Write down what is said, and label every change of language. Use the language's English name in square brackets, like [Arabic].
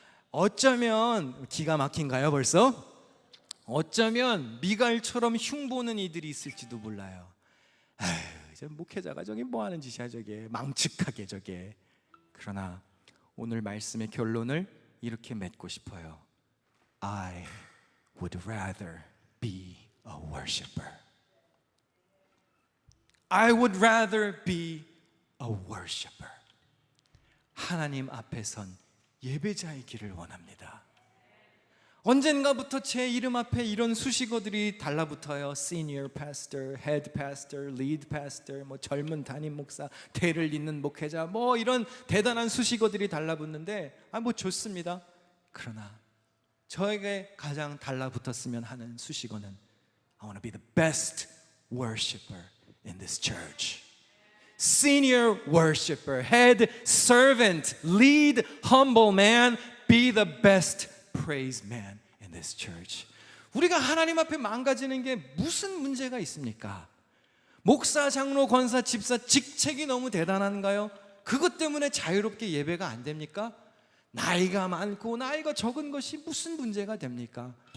[Korean] 어쩌면 기가 막힌가요 벌써? 어쩌면 미갈처럼 흉보는 이들이 있을지도 몰라요. 아휴, 저 목회자가 저게 뭐하는 짓이야 저게, 망측하게 저게. 그러나 오늘 말씀의 결론을 이렇게 맺고 싶어요. [English] I would rather be a worshiper. I would rather be a worshiper. [Korean] 하나님 앞에 선 예배자의 길을 원합니다. 언젠가부터 제 이름 앞에 이런 수식어들이 달라붙어요. [English] Senior Pastor, Head Pastor, Lead Pastor, [Korean] 뭐 젊은 담임 목사, 대를 잇는 목회자, 뭐 이런 대단한 수식어들이 달라붙는데 뭐 좋습니다. 그러나 저에게 가장 달라붙었으면 하는 수식어는 [English] I want to be the best worshiper in this church. senior worshiper, head servant, lead humble man, be the best praise man in this church. [Korean] 우리가 하나님 앞에 망가지는 게 무슨 문제가 있습니까? 목사, 장로, 권사, 집사 직책이 너무 대단한가요? 그것 때문에 자유롭게 예배가 안 됩니까? 나이가 많고 나이가 적은 것이 무슨 문제가 됩니까?